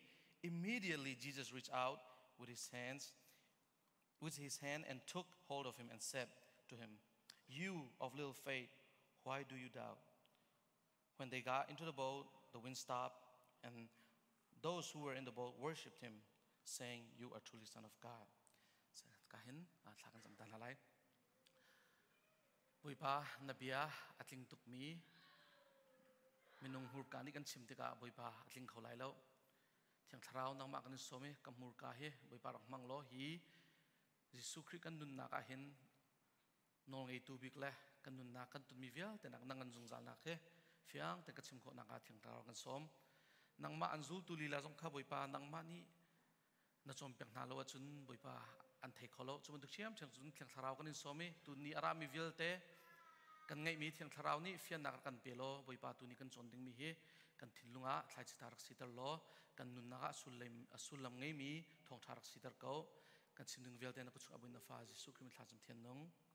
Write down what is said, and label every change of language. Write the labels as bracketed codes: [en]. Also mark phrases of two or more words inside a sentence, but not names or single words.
[en] Immediately Jesus reached out with his hand and took hold of him and said to him, "You of little faith, why do you doubt?" When they got into the boat, the wind stopped, and those who were in the boat worshipped him, saying, "You are truly Son of God." [cnh] Kahin, tlakan samtan halai. Buipa nabia atling tukmi minung hurkani kan simtika buipa atling kholai lo. Tiang tharau nang ma kan somi kam hurka he buipa rok manglo hi Jesu Christ kan nun na kahin nol ngai tu bik le kan nun na kan tun mi vial te nak nangan zungzal na ke fiang te kachim kho na ka tiang tharau kan som nang ma anzul tu lila jong kha buipa nang ma ni na chom pek na lo chun buipa an thei kholo chuman duk chiam chang chun tiang tharau kan in somi tu ni ara mi vial te kan ngai mi tiang tharau ni fian nak kan pelo buipa tu ni kan chon ding mi hi kan thilunga thlai chitarak sitar lo kan nun na asulam ngai mi thong tharak sitar ko kan sindung vial te na kuchu abuin na fa Jesu Christ thlajam thian nong